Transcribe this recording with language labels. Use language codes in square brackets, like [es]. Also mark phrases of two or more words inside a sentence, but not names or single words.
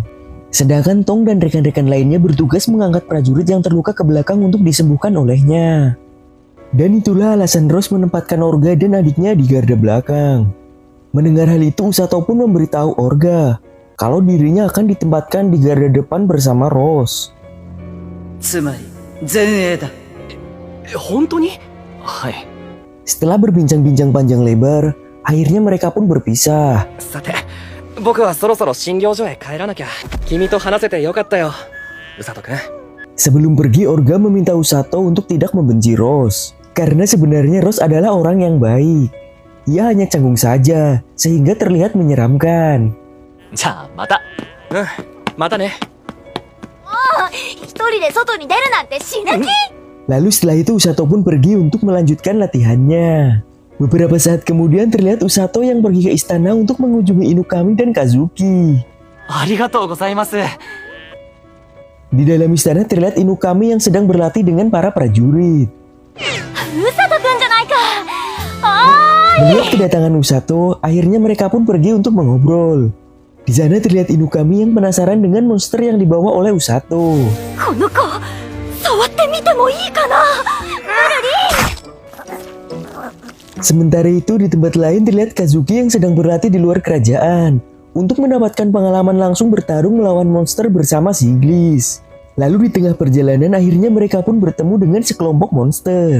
[id] Sedangkan Tong dan rekan-rekan lainnya bertugas mengangkat prajurit yang terluka ke belakang untuk disembuhkan olehnya. Dan itulah alasan Rose menempatkan Orga dan adiknya di garda belakang. Mendengar hal itu, Usato pun memberitahu Orga kalau dirinya akan ditempatkan di garda depan bersama Rose. [ja] つまり前衛だ。本当に？はい。 [id] Setelah berbincang-bincang panjang lebar, akhirnya mereka pun berpisah. [ja] さて僕はそろそろ診療所へ帰らなきゃ。君と話せてよかったよウサト君。 [id] Sebelum pergi, Orga meminta Usato untuk tidak membenci Rose. Karena sebenarnya Rose adalah orang yang baik. Ia hanya canggung saja, sehingga terlihat menyeramkan. [ja] じゃあ、また。うんまたね。一人で外に出るなんて死ぬ気。 [id] Lalu setelah itu Usato pun pergi untuk melanjutkan latihannya. Beberapa saat kemudian terlihat Usato yang pergi ke istana untuk mengunjungi Inukami dan Kazuki. [ja] ありがとうございます。 [id] Di dalam istana terlihat Inukami yang sedang berlatih dengan para prajurit. [ja] ウサトくんじゃないか。あ [id] Melihat kedatangan Usato, akhirnya mereka pun pergi untuk mengobrol. Di sana terlihat Inukami yang penasaran dengan monster yang dibawa oleh Usato. [ja] この子触ってみてもいいかな。 [id] Sementara itu di tempat lain terlihat Kazuki yang sedang berlatih di luar kerajaan untuk mendapatkan pengalaman langsung bertarung melawan monster bersama Siglis. Lalu di tengah perjalanan akhirnya mereka pun bertemu dengan sekelompok monster.